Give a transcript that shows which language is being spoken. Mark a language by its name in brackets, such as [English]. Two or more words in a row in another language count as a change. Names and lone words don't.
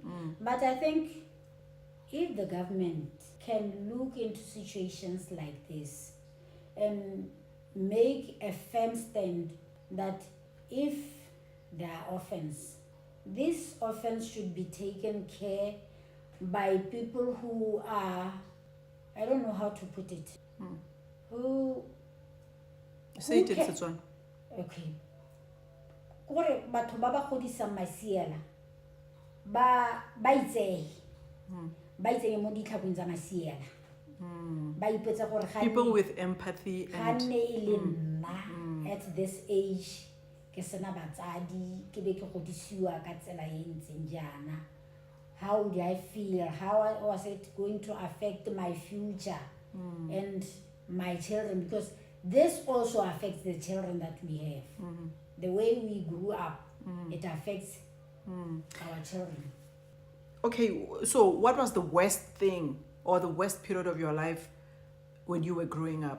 [English] But I think if the government can look into situations like this and make a firm stand that if there are orphans, these orphans should be taken care by people who are, I don't know how to put it, who say it in Setswana. Okay. [Tswana] Kore batho ba ba godisang masiela ba itsege ba itsege mo ditlhakong tsa masiela ba ipetsa gore [English] people with empathy [Tswana] ga [English] and [Tswana] nne e le nna [English] at this age [Tswana] ke sena batsadi ke be ke godisiwa ka tsela e ntseng jaana. [English] How do I feel? How was it going to affect my future and my children? Because this also affects the children that we have. The way we grew up, it affects our children. Okay, so what was the worst thing or the worst period of your life when you were growing up?